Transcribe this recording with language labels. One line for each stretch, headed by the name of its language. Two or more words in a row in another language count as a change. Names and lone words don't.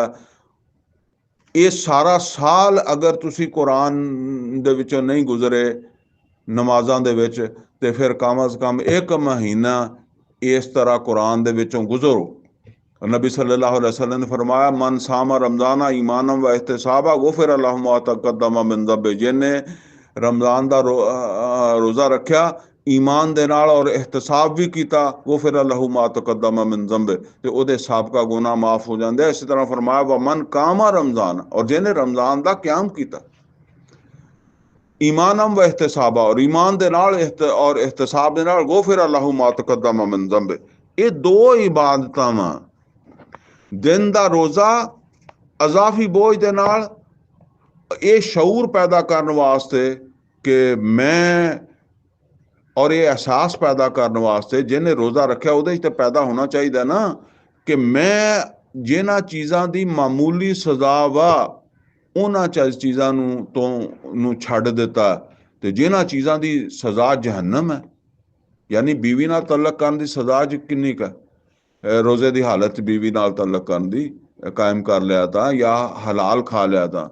Punjabi: ਇਹ ਸਾਰਾ ਸਾਲ ਅਗਰ ਤੁਸੀਂ ਕੁਰਾਨ ਦੇ ਵਿੱਚੋਂ ਨਹੀਂ ਗੁਜ਼ਰੇ ਨਮਾਜ਼ਾਂ ਦੇ ਵਿੱਚ, ਤੇ ਫਿਰ ਕਮ ਅਜ਼ ਕਮ 1 ਮਹੀਨਾ ਇਸ ਤਰ੍ਹਾਂ ਕੁਰਾਨ ਦੇ ਵਿੱਚੋਂ ਗੁਜ਼ਰੋ।
Arabic: ਨਬੀ صلى الله عليه وسلم
Punjabi: ਨੇ ਫਰਮਾਇਆ,
Arabic: من صام رمضان إيمانا واحتسابا غفر له ما تقدم من ذنبه.
Punjabi: ਜਿਹਨੇ ਰਮਜ਼ਾਨ ਦਾ ਰੋਜ਼ਾ ਰੱਖਿਆ ਈਮਾਨ ਦੇ ਨਾਲ ਔਰ ਇਹਤਸਾਬ ਵੀ ਕੀਤਾ,
Arabic: غفر له ما تقدم من ذنبه,
Punjabi: ਤੇ ਉਹਦੇ ਸਾਬਕਾ ਗੁਨਾਹ ਮਾਫ ਹੋ ਜਾਂਦੇ। ਇਸੇ ਤਰ੍ਹਾਂ ਫਰਮਾਇਆ,
Arabic: ومن قام رمضان,
Punjabi: ਔਰ ਜਿਹਨੇ ਰਮਜ਼ਾਨ ਦਾ ਕਿਆਮ ਕੀਤਾ
Arabic: إيمانا واحتسابا,
Punjabi: ਔਰ ਈਮਾਨ ਦੇ ਨਾਲ ਔਰ ਇਹਤਸਾਬ ਦੇ ਨਾਲ,
Arabic: غفر له ما تقدم من ذنبه.
Punjabi: ਇਹ ਦੋ ਇਬਾਦਤਾਂ ਵਾ, ਦਿਨ ਦਾ ਰੋਜ਼ਾ ਅਜ਼ਾਫੀ ਬੋਝ ਦੇ ਨਾਲ ਇਹ ਸ਼ਊਰ ਪੈਦਾ ਕਰਨ ਵਾਸਤੇ ਕਿ ਮੈਂ, ਔਰ ਇਹ ਅਹਿਸਾਸ ਪੈਦਾ ਕਰਨ ਵਾਸਤੇ ਜਿਹਨੇ ਰੋਜ਼ਾ ਰੱਖਿਆ ਉਹਦੇ 'ਚ ਤਾਂ ਪੈਦਾ ਹੋਣਾ ਚਾਹੀਦਾ ਨਾ ਕਿ ਮੈਂ ਜਿਹਨਾਂ ਚੀਜ਼ਾਂ ਦੀ ਮਾਮੂਲੀ ਸਜ਼ਾ ਵਾ ਉਹਨਾਂ ਚੀਜ਼ਾਂ ਨੂੰ ਛੱਡ ਦਿੱਤਾ, ਤੇ ਜਿਹਨਾਂ ਚੀਜ਼ਾਂ ਦੀ ਸਜ਼ਾ ਜਹੰਨਮ ਹੈ, ਯਾਨੀ ਬੀਵੀ ਨਾਲ ਤਲਕ ਕਰਨ ਦੀ ਸਜ਼ਾ ਕਿੰਨੀ ਕੁ, ਰੋਜ਼ੇ ਦੀ ਹਾਲਤ 'ਚ ਬੀਵੀ ਨਾਲ ਤਲਕ ਕਰਨ ਦੀ ਕਾਇਮ ਕਰ ਲਿਆ ਤਾਂ, ਜਾਂ ਹਲਾਲ ਖਾ ਲਿਆ ਤਾਂ।